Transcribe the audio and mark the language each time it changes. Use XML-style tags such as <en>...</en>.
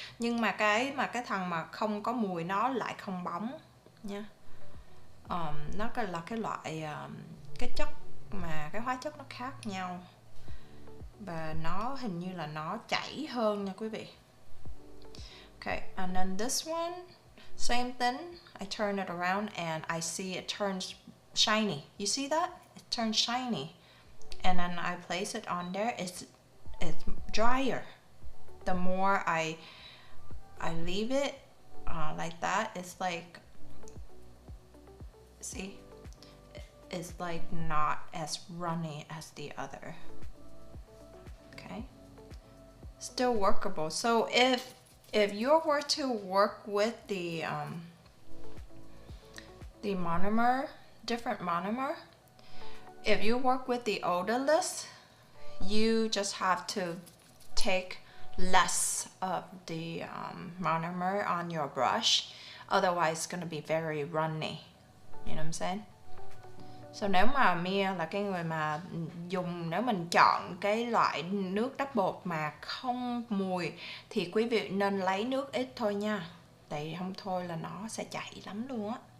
<vi>Nhưng mà cái thằng mà không có mùi nó lại không bóng nha. Nó là cái loại cái chất mà cái hóa chất nó khác nhau, và nó hình như là nó chảy hơn nha quý vị.</vi> <en>Okay, and then this one, same thing. I turn it around and I see it turns shiny. You see that? It turns shiny. And then I place it on there. It's drier. The more I leave it like that, it's like, see, it's like not as runny as the other. Okay, still workable. So if you were to work with the monomer, different monomer, if you work with the odorless, you just have to take less of the monomer on your brush, otherwise it's going to be very runny. You know what I'm saying?</en> <vi>So nếu mà Mia là cái người mà dùng, nếu mình chọn cái loại nước đắp bột mà không mùi thì quý vị nên lấy nước ít thôi nha, tại vì không thôi là nó sẽ chảy lắm luôn á.</vi>